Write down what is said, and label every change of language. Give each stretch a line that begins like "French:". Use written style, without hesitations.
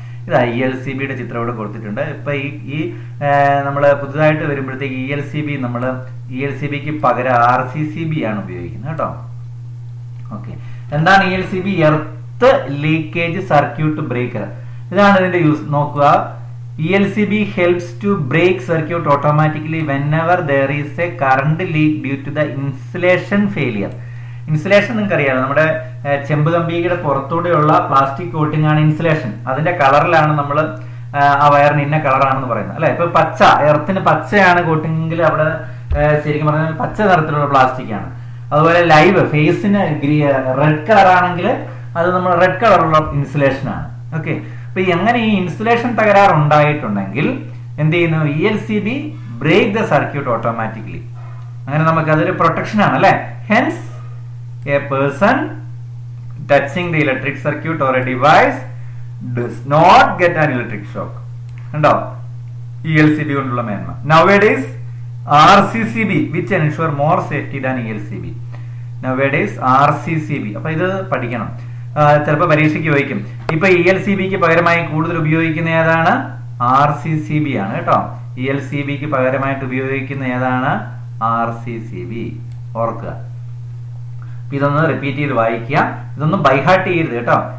Malayalam: ഇതാ ELCBയുടെ ചിത്രം ഇവിടെ കൊടുത്തിട്ടുണ്ട്. ഇപ്പൊ ഈ നമ്മൾ പുതുതായിട്ട് വരുമ്പോഴത്തേക്ക് നമ്മൾ ELCBക്ക് പകരം RCCB ആണ് ഉപയോഗിക്കുന്നത് കേട്ടോ. ഓക്കെ, എന്താണ് ELCB? Earth leakage circuit breaker. ഇതാണ് ഇതിന്റെ യൂസ്. നോക്കുക,
English: ELCB helps to break circuit automatically whenever there is a current leak due to the insulation failure.
Malayalam: Insulation നിങ്ങൾക്ക് അറിയാം, നമ്മുടെ ചെമ്പ് കമ്പിയുടെ പുറത്തൂടെയുള്ള പ്ലാസ്റ്റിക് കോട്ടിംഗ് ആണ് ഇൻസുലേഷൻ. അതിന്റെ കളറിലാണ് നമ്മൾ ആ വയറിന് ഇന്ന കളറാണെന്ന് പറയുന്നത് അല്ലെ. ഇപ്പൊ പച്ച, എർത്തിന് പച്ചയാണ് കോട്ടിംഗിൽ, അവിടെ ശരിക്കും പറഞ്ഞാൽ പച്ച നിറത്തിലുള്ള പ്ലാസ്റ്റിക് ആണ്. അതുപോലെ ലൈവ് ഫേസിന് റെഡ് കളർ ആണെങ്കിൽ അത് നമ്മൾ റെഡ് കളറുള്ള ഇൻസുലേഷൻ ആണ്. ഓക്കെ, അപ്പൊ എങ്ങനെ ഈ ഇൻസുലേഷൻ തകരാർ ഉണ്ടായിട്ടുണ്ടെങ്കിൽ എന്ത് ചെയ്യുന്നു?
English: ELCB break the circuit automatically.
Malayalam: അങ്ങനെ നമുക്ക് അതൊരു പ്രൊട്ടക്ഷൻ ആണ് അല്ലെ.
English: Hence a person touching the electric circuit or a device does not get an electric shock.
Malayalam: കണ്ടോ ELCB കൊണ്ടുള്ള മേന്മ.
English: Nowadays RCCB which ensure more safety than ELCB. Nowadays RCCB,
Malayalam: അപ്പൊ ഇത് പഠിക്കണം, ചിലപ്പോൾ പരീക്ഷയ്ക്ക് ചോദിക്കും. ഇപ്പൊ ELCBക്ക് പകരമായി കൂടുതൽ ഉപയോഗിക്കുന്ന ഏതാണ്? RCCB ആണ് കേട്ടോ. ELCBക്ക് പകരമായിട്ട് ഉപയോഗിക്കുന്ന ഏതാണ്? RCCB. ഓർക്കുക, ഇതൊന്ന് റിപ്പീറ്റ് ചെയ്ത് വായിക്കുക, ഇതൊന്നും ബൈഹാർട്ട് ചെയ്യരുത് കേട്ടോ.